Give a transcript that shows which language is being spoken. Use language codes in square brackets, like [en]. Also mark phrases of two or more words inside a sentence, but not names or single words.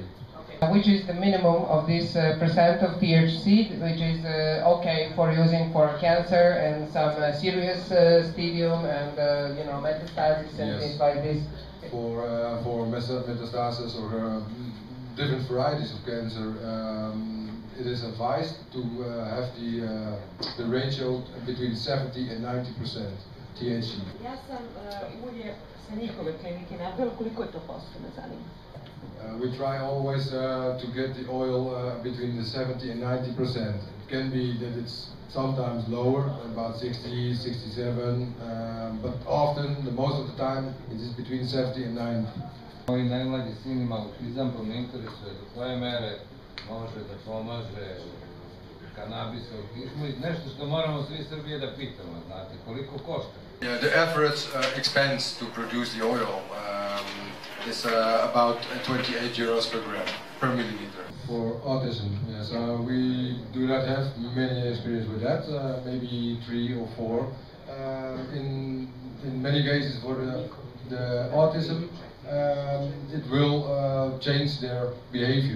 [en] Which is the minimum of this percent of THC, which is okay for using for cancer and some serious stadium and metastasis and things like this. For metastasis or different varieties of cancer, it is advised to have the ratio between 70 and 90% THC. [sr] Ja sam ulje sa njihove klinike napravila, koliko je to posto, me zanima? [en] We try always to get the oil between the 70 and 90%. It can be that it's sometimes lower, about 60, 67, but often, most of the time, it is between 70 and 90. [sr] Moji najmlađi sin ima autizam, pa me interesuje do koje mere može da pomaže kanabis u autizmu i nešto što moramo svi Srbije da pitamo, znate, koliko košta? [en] Yeah, the average expense to produce the oil is about 28 euros per gram, per milliliter. For autism, yes, we do not have many experience with that, maybe 3 or 4. In many cases for the autism, it will change their behavior.